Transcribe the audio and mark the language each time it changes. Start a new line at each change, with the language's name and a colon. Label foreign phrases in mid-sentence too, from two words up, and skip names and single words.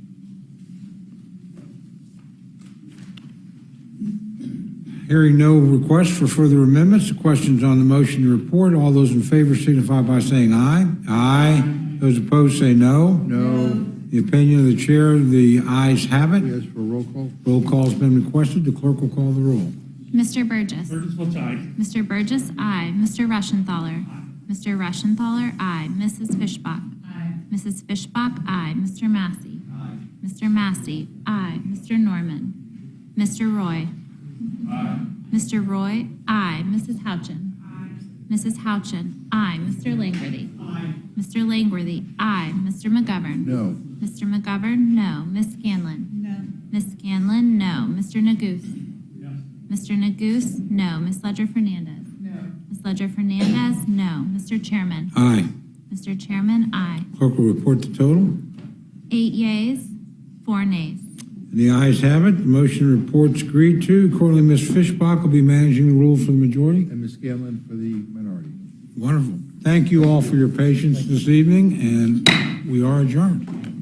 English: Hearing no request for further amendments, the question's on the motion to report. All those in favor signify by saying aye. Aye. Those opposed say no. No. The opinion of the chair, the ayes have it. As for roll call. Roll call's been requested. The clerk will call the roll. Mr. Burgess. Burgess votes aye. Mr. Burgess, aye. Mr. Reschenthaler. Mr. Reschenthaler, aye. Mrs. Fishbach. Aye. Mrs. Fishbach, aye. Mr. Massey. Aye. Mr. Massey, aye. Mr. Norman. Mr. Roy. Aye. Mr. Roy, aye. Mrs. Houchin. Mrs. Houchin, aye. Mr. Langworthy. Aye. Mr. Langworthy, aye. Mr. McGovern. No. Mr. McGovern, no. Ms. Scanlon. No. Ms. Scanlon, no. Mr. Neguse. Yes. Mr. Neguse, no. Ms. Ledger Fernandez. No. Ms. Ledger Fernandez, no. Mr. Chairman. Aye. Mr. Chairman, aye. Clerk will report the total. 8 yeas, 4 nays. And the ayes have it. The motion report's agreed to. Accordingly, Ms. Fishbach will be managing the rule for the majority. And Ms. Scanlon for the minority. Wonderful. Thank you all for your patience this evening, and we are adjourned.